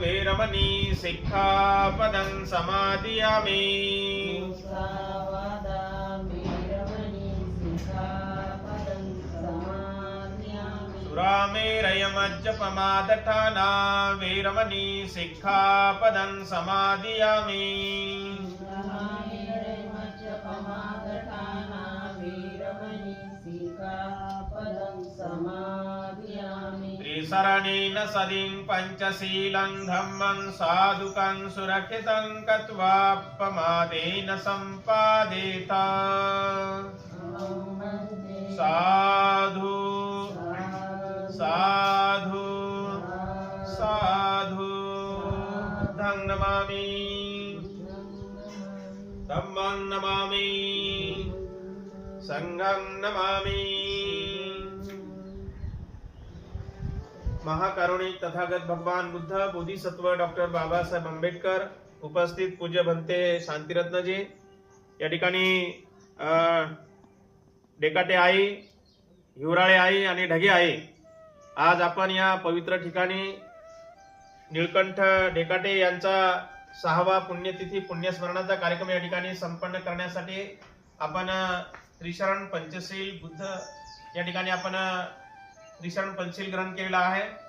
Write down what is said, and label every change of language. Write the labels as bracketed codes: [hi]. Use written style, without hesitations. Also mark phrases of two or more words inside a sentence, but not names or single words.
[pi] वेरमणी सिक्खापदं समादियामि मुसावादामि रमणी सिक्खापदं समादियामि सुरामेरयमज्जपमादठाना वेरमणी सिक्खापदं समादियामि रामेरमज्जपमादठाना वीरमणि सिक्खापदं समादियामि त्रिसरणेन सदिं पञ्चशीलं धम्मं साधुकं सुरक्षितं कत्वापमादेन सम्पादेत साधु साधु साधु धं नमामि धम्मं नमामि संघं नमामि। [mr] महाकारुणिक तथागत भगवान बुद्ध बोधिसत्व डॉक्टर बाबासाहेब आंबेडकर उपस्थित पूज्य भंते शांतिरत्नजी या ठिकाणी डेकाटे आई हिवराळे आई आणि ढगे आई आज आपण या पवित्र ठिकाणी निळकंठ डेकाटे यांचा 6वा पुण्यतिथी पुण्यस्मरणाचा कार्यक्रम या ठिकाणी संपन्न करण्यासाठी आपण त्रिशरण पंचशील बुद्ध या ठिकाणी आपण त्रिशरण पंचशील ग्रहण केलेला आहे।